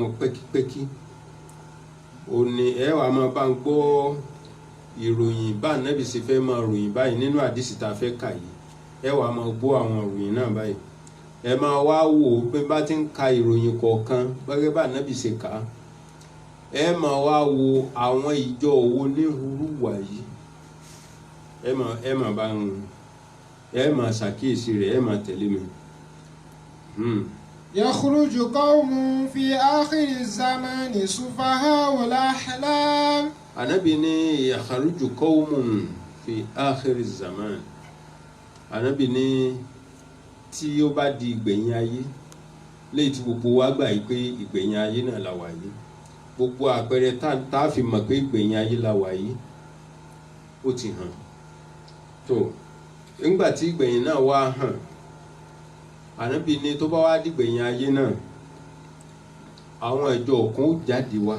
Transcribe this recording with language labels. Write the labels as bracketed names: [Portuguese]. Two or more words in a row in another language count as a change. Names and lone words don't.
[Yoruba] wọn pẹ́kípẹ́kí òní ẹ wàá máa bá ń gbọ́ ìròyìn bá Ànábì ṣe fẹ́ máa ròyìn báyìí nínú àdìsí tá a fẹ́ kà yìí ẹ wàá máa gbọ́ àwọn ìròyìn náà báyìí ẹ máa wá wò ó pé bá ti ń ka ìròyìn kọ̀ọ̀kan gẹ́gẹ́ bá Ànábì ṣe kà á ẹ máa wá wo àwọn ìjọ owó ní hurúwà yìí ẹ máa bá ń ẹ máa ṣàkíyèsí rẹ̀ ẹ máa tẹ̀lé mi. [Arabic] يخرج قوم في آخر الزمان سفهاء الأحلام. [Yoruba] Ànábì ní [Arabic] يخرج قوم في آخر الزمان. [Yoruba] Ànábì ní tí ó bá di ìgbẹ̀yìn ayé léyìí tí gbogbo wa gbà yìí pé ìgbẹ̀yìn ayé náà la wà yìí gbogbo àpẹẹrẹ tá a fi mọ̀ pé ìgbẹ̀yìn ayé la wà yìí ó ti hàn tó nígbà tí ìgbẹ̀yìn náà wá hàn Ànábì ní tó bá wá dìgbẹ̀yìn ayé náà àwọn ìjọ kan ó jáde wá.